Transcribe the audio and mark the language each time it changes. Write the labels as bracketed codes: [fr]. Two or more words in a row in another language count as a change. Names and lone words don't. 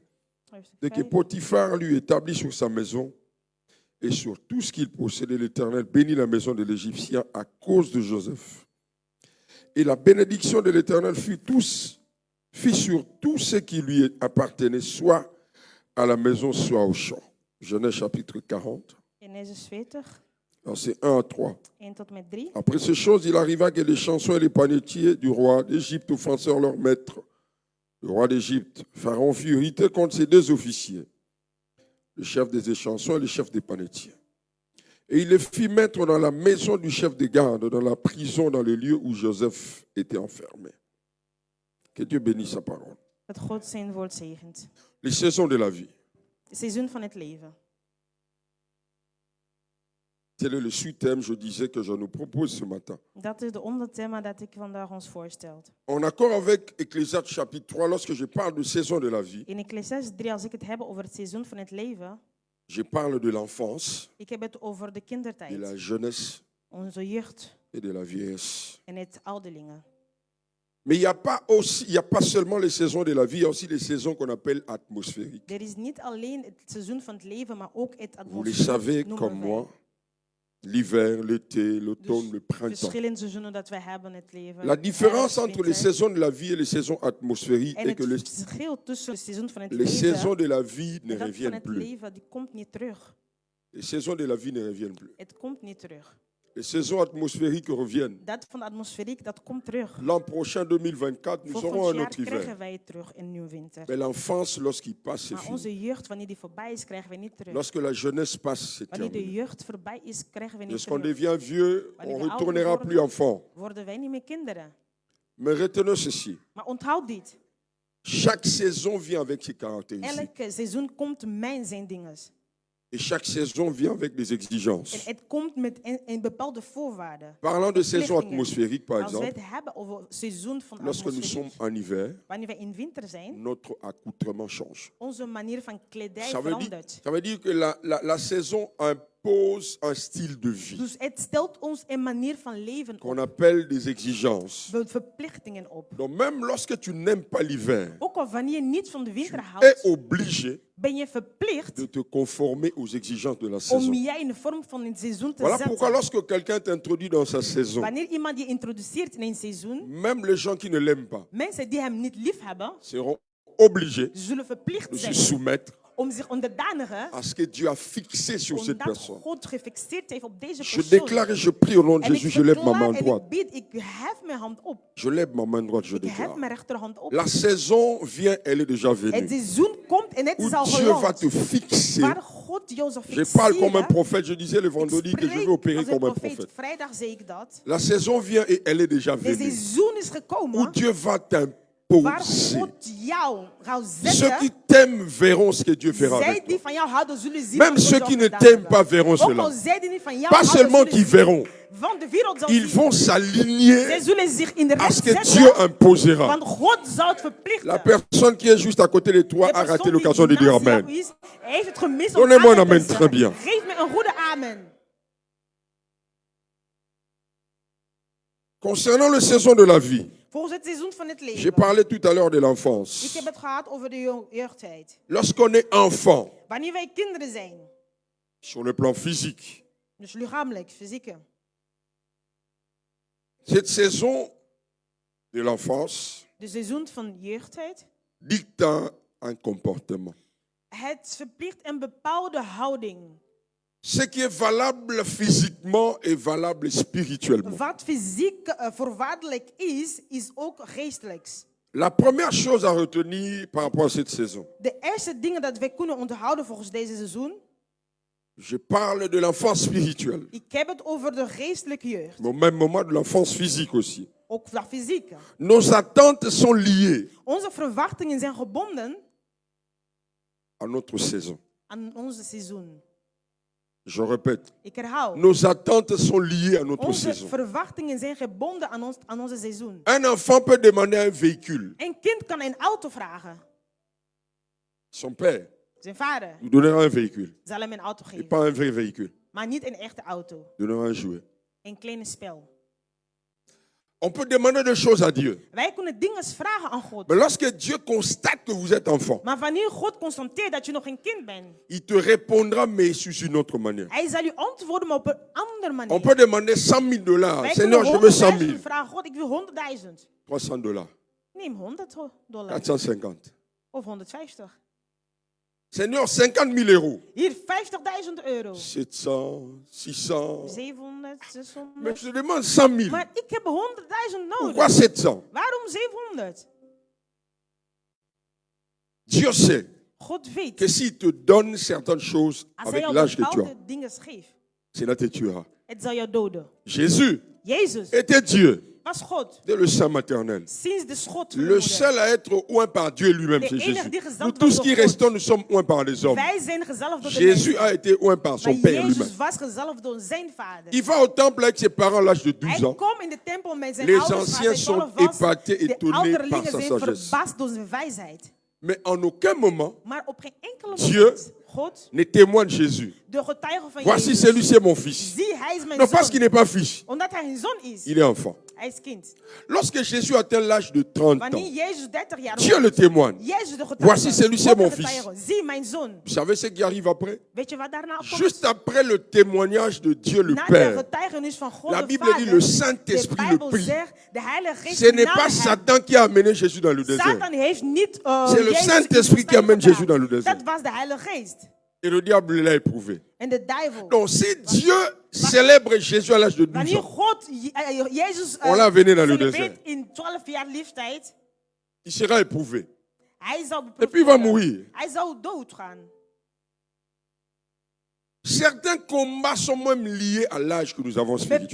[fr] Dès que Potiphar lui établit sur sa maison et sur tout ce qu'il possédait, l'Éternel bénit la maison de l'Égyptien à cause de Joseph. Et la bénédiction de l'Éternel fit sur tout ce qui lui appartenait, soit à la maison, soit au champ. Genèse chapitre 40, [nl] Genesis 40, [fr] versets 1 à 3. [nl] 1 tot en met 3. [fr] Après ces choses, il arriva que les chansons et les panetiers du roi d'Égypte offensèrent leur maître. Le roi d'Égypte, Pharaon, fut irrité contre ses 2 officiers, le chef des échansons et le chef des panetiers. Et il les fit mettre dans la maison du chef des gardes, dans la prison, dans le lieu où Joseph était enfermé. Que Dieu bénisse sa parole. [nl] Dat God zijn woord zegent. [fr] Les saisons de la vie. [nl] Het seizoen van het leven. [fr] Tel est le sous-thème, je disais, que je nous propose ce matin. [nl] Dat is de onderthema dat ik vandaag ons voorstel. [fr] En accord avec Ecclésiaste chapitre 3, lorsque je parle de saison de la vie, [nl] In Ecclesiastes 3, als ik het heb over het seizoen van het leven, [fr] je parle de l'enfance, [nl] ik heb het over de [fr] de la [nl] kindertijd, [fr] jeunesse [nl] onze jeugd [fr] et de la vieillesse. [nl] en het ouderlingen. [fr] Mais il n'y a pas seulement les saisons de la vie, il y a aussi les saisons qu'on appelle atmosphériques. [nl] Er is niet alleen het seizoen van het leven, maar ook het [fr] Vous les savez [nl] atmosfeer. [fr] comme moi, l'hiver, l'été, l'automne, le printemps. [nl] Verschillende seizoenen dat wij hebben in het leven. [fr] La différence [nl] Herfst, [fr] entre les [nl] winter. [fr] saisons de la vie et les saisons atmosphériques [nl] En [fr] est [nl] het [fr] que [nl] verschil tussen het seizoen van het [fr] les saisons [nl] leven [fr] de la vie ne [nl] en dat van [fr] reviennent [nl] het [fr] plus. [nl] leven, die komt niet terug. [fr] Les saisons de la vie ne reviennent plus. [nl] Het komt niet terug. [fr] Les saisons atmosphériques reviennent. [nl] Dat van de atmosferiek, dat komt terug. [fr] L'an prochain, 2024, nous aurons [nl] Volgend [fr] un [nl] jaar [fr] autre [nl] krijgen [fr] hiver. [nl] wij het terug in nieuwe winter. [fr] Mais l'enfance, lorsqu'il passe, c'est [nl] Maar [fr] fini. [nl] onze jeugd, wanneer die voorbij is, krijgen we niet terug. [fr] Lorsque la jeunesse passe, c'est [nl] Wanneer de [fr] terminé. [nl] jeugd voorbij is, krijgen we niet [fr] Lorsqu'on [nl] terug. [fr] devient vieux, [nl] Wanneer [fr] on [nl] we [fr] ne [nl] ouder [fr] retournera [nl] worden, [fr] plus enfant. [nl] worden wij niet meer kinderen. [fr] Mais retenez ceci. [nl] Maar onthoud dit. [fr] Chaque saison vient avec ses caractéristiques. [nl] Elke seizoen komt met zijn dingen. [fr] Et chaque saison vient avec des [nl] En [fr] exigences. [nl] het komt met een bepaalde voorwaarden. [fr] Parlant de saison [nl] Verplichtingen. [fr] atmosphérique, par [nl] Als wij [fr] exemple, [nl] het hebben over seizoen van [fr] lorsque nous [nl] atmosferiek, [fr] sommes en hiver, [nl] wanneer wij in winter zijn, [fr] notre accoutrement change. [nl] onze manier van kledij [fr] Ça [nl] verandert. [fr] veut dire que la saison impose un style de vie [nl] Dus het stelt ons een manier van leven [fr] qu'on [nl] op, [fr] appelle des exigences. [nl] verplichtingen op. [fr] Donc même lorsque tu n'aimes pas l'hiver, [nl] Ook al wanneer je niet van de winter [fr] tu es [nl] houdt, [fr] obligé [nl] ben je verplicht [fr] de te conformer aux exigences de la [nl] om [fr] saison. [nl] jij in de vorm van een seizoen te [fr] Voilà pourquoi [nl] zetten. [fr] lorsque quelqu'un t'introduit dans sa saison, [nl] Wanneer iemand je introduceert in een seizoen, [fr] même les gens qui ne l'aiment pas [nl] mensen die hem niet lief hebben, [fr] seront obligés [nl] zullen verplicht [fr] de se [nl] zijn [fr] soumettre [nl] om zich onderdanigen, [fr] à ce que Dieu a fixé sur cette [nl] omdat [fr] personne. [nl] God gefixeerd heeft op deze [fr] Je [nl] persoon. [fr] déclare et je prie au nom de [nl] En ik [fr] Jésus, je lève ma [nl] verklaar [fr] main [nl] en [fr] droite. [nl] ik bid, ik hef mijn hand op. [fr] Je lève ma main droite, je [nl] Ik hef [fr] déclare. [nl] mijn rechterhand op. [fr] La saison vient, elle est déjà [nl] Het [fr] venue. [nl] seizoen komt en het [fr] Où [nl] is al [fr] Dieu va [nl] geland. [fr] te fixer. [nl] Waar God jou zal [fr] Je parle comme un [nl] fixeren. [fr] prophète. Je disais le [nl] Ik [fr] vendredi que je vais [nl] spreek [fr] opérer [nl] als een [fr] comme un [nl] profeet. [fr] prophète. [nl] Vrijdag zei ik dat. [fr] La saison vient et elle est déjà [nl] De [fr] venue. [nl] seizoen is [fr] Où [nl] gekomen [fr] Dieu va [nl] waar [fr] t'imposer. [nl] God jou gaat [fr] Ceux qui [nl] zetten. [fr] t'aiment verront ce que Dieu fera [nl] Zij [fr] avec toi. [nl] die van jou houden zullen zien [fr] Même [nl] wat [fr] ceux [nl] God [fr] qui [nl] zal [fr] ne [nl] gedaan [fr] t'aiment [nl] hebben. [fr] pas verront [nl] Ook al [fr] cela. [nl] zij die niet van jou [fr] Pas [nl] houden, [fr] seulement [nl] zullen [fr] qui [nl] zien. [fr] verront, [nl] Want de wereld zal [fr] ils [nl] zien. [fr] vont [nl] Zij [fr] s'aligner [nl] zullen zich in de [fr] à [nl] recht [fr] ce que Dieu [nl] zetten. [fr] imposera. [nl] Want God zal het verplichten. [fr] La personne qui est juste à côté de toi [nl] De [fr] a raté [nl] persoon [fr] l'occasion de [nl] die [fr] dire [nl] naast jou [fr] Amen. [nl] is, heeft het gemist om [fr] Donnez-moi un [nl] amen te [fr] amen, très [nl] zeggen. [fr] bien. [nl] Geef me een goede amen. [fr] Concernant les saisons de la vie, [nl] Volgens het seizoen van het [fr] j'ai [nl] leven. [fr] parlé tout à l'heure de [nl] Ik [fr] l'enfance. [nl] heb het gehad over de jeugdtijd. [fr] Lorsqu'on est enfant, [nl] Wanneer wij kinderen zijn, [fr] sur le plan physique, [nl] dus lichamelijk, fysiek. [fr] cette saison de l'enfance [nl] De seizoen van jeugdtijd. [fr] dicte un comportement. [nl] Het verplicht een bepaalde houding. [fr] Ce qui est valable physiquement est valable spirituellement. [nl] Wat fysiek voorwaardelijk is, is ook geestelijks. [fr] La première chose à retenir par rapport à cette saison, [nl] De eerste dingen dat wij kunnen onthouden volgens deze seizoen. [fr] je parle de l'enfance spirituelle, [nl] Ik heb het over de geestelijke jeugd. [fr] mais au même moment de l'enfance physique aussi. [nl] Ook de fysieke. [fr] Nos attentes sont liées [nl] Onze verwachtingen zijn gebonden [fr] à notre saison. [nl] aan onze seizoen. [fr] Je répète, [nl] Ik herhaal. [fr] nos attentes sont liées à notre [nl] Onze [fr] saison. [nl] verwachtingen zijn gebonden aan onze seizoen. [fr] Un enfant peut demander un véhicule. [nl] Een kind kan een auto vragen. [fr] Son père [nl] Zijn vader [fr] nous donnera un véhicule, [nl] zal hem een auto [fr] et [nl] geven. [fr] pas un vrai véhicule. [nl] Maar niet een echte auto. [fr] Il donnera un jouet. [nl] Een kleine spel. [fr] On peut demander des choses à Dieu. [nl] Wij kunnen dingen vragen aan God. [fr] Mais lorsque Dieu constate que vous êtes enfant, [nl] Maar wanneer God constateert dat je nog een kind bent, [fr] il te répondra, mais sur une autre manière. [nl] hij zal u antwoorden, maar op een andere [fr] On [nl] manier. [fr] peut demander 100 000 dollars. [nl] Wij [fr] Seigneur, [nl] kunnen [fr] je veux 100 000. [nl] 100.000 vragen. God, ik wil 100.000. [fr] 300 dollars. [nl] Neem $100. [fr] 450. [nl] Of 150. [fr] Seigneur, 50 000 euros. [nl] Hier, 50.000 euro. [fr] 700, 600. [nl] 700, [fr] Mais [nl] 600. [fr] je demande 100 000. [nl] Maar ik heb 100.000 [fr] Pourquoi [nl] nodig. [fr] 700? [nl] Waarom 700? [fr] Dieu sait [nl] God weet, [fr] que s'il te donne certaines choses [nl] als hij [fr] avec [nl] jou [fr] l'âge que tu as, [nl] bepaalde dingen geeft, [fr] cela te tuera. [nl] Het zal jou doden. [fr] Jésus [nl] Jezus [fr] était Dieu [nl] was God. [fr] dès le sein maternel. [nl] Sinds de schot van de [fr] Le [nl] moeder. [fr] seul à être oint par Dieu lui-même, [nl] De [fr] c'est [nl] enige [fr] Jésus. [nl] die gezalfd [fr] Nous [nl] was [fr] tous [nl] door [fr] qui [nl] God. [fr] restons, nous sommes oints par les hommes. [nl] Wij zijn gezalfd door de [fr] Jésus [nl] mensen. [fr] a été oint par son [nl] Maar [fr] Père lui-même. [nl] Jezus was gezalfd door zijn vader. [fr] Il va au temple avec ses parents à l'âge de 12 [nl] Hij [fr] ans. [nl] komt in de tempel met zijn [fr] Les [nl] ouders. [fr] anciens [nl] waar hij [fr] sont [nl] 12 was. [fr] épatés, [nl] De [fr] étonnés par [nl] ouderlingen [fr] sa [nl] zijn [fr] sagesse. [nl] verbaasd door zijn wijsheid. [fr] Mais en aucun moment, [nl] Maar op geen enkele [fr] Dieu [nl] moment, God, [fr] ne témoigne Jésus. [nl] de getuige van [fr] Voici [nl] Jezus, [fr] celui-ci est mon fils. [nl] zie, hij is mijn [fr] Non, parce qu'il [nl] zoon. [fr] n'est pas fils, [nl] Omdat hij een zoon is. [fr] il est enfant. [nl] Hij is kind. [fr] Lorsque Jésus atteint l'âge de 30 [nl] Wanneer [fr] ans, [nl] Jezus 30 jaar [fr] Dieu le [nl] wordt, [fr] témoigne. [nl] Jezus de getuige. [fr] Voici celui-ci est [nl] God de [fr] mon fils. [nl] getuige. Zie mijn zoon. [fr] Vous savez ce qui arrive après? [nl] Weet je wat daarna komt? [fr] Juste après le témoignage de Dieu le [nl] Na de [fr] Père, [nl] getuigenis van God [fr] la [nl] de [fr] Bible [nl] Vader, [fr] dit le Saint-Esprit [nl] de [fr] le [nl] Bijbel [fr] prie. [nl] zegt, de Heilige Geest [fr] Ce n'est [nl] nam [fr] pas [nl] hem. [fr] Satan qui a amené Jésus dans le désert. [nl] Satan heeft niet [fr] C'est le [nl] Jezus [fr] Saint-Esprit qui amène Jésus dans le désert. [nl] Dat was de Heilige Geest. [fr] Et le diable l'a éprouvé. [nl] En de duivel. [fr] Donc si Dieu célèbre Jésus à l'âge de 12 [nl] Wanneer [fr] ans, [nl] God Jezus [fr] On l'a amené dans le [nl] celebreert [fr] désert. [nl] in 12 jaar leeftijd, [fr] il sera éprouvé. [nl] hij zou [fr] Et puis il va [nl] beproefd [fr] mourir. [nl] worden. Hij zou doodgaan. [fr] Certains combats sont même liés à l'âge que nous avons spirituel.